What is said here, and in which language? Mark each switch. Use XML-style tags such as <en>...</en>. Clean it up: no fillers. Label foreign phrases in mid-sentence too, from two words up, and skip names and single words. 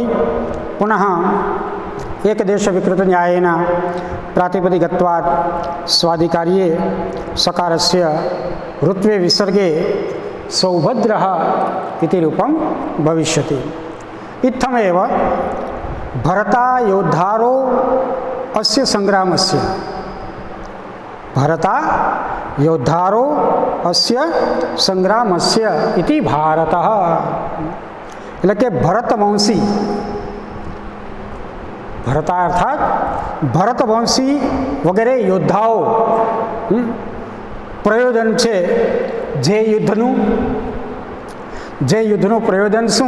<sa>पुनः एकदेश विकृत न्यायेन प्रातिपदिकत्वात् स्वादिकार्ये सकारस्य ऋत्वे विसर्गे सौभद्रः इति रूपं भविष्यति। इत्थमेव भरता योद्धारो अस्य संग्रामस्य, भरता योद्धारो अस्य संग्रामस्य इति भारतः।</sa> <gu>એટલે કે ભરતવંશી, ભરતા અર્થાત ભરતવંશી વગેરે યોદ્ધાઓ પ્રયોજન છે જે યુદ્ધનું પ્રયોજન શું?</gu>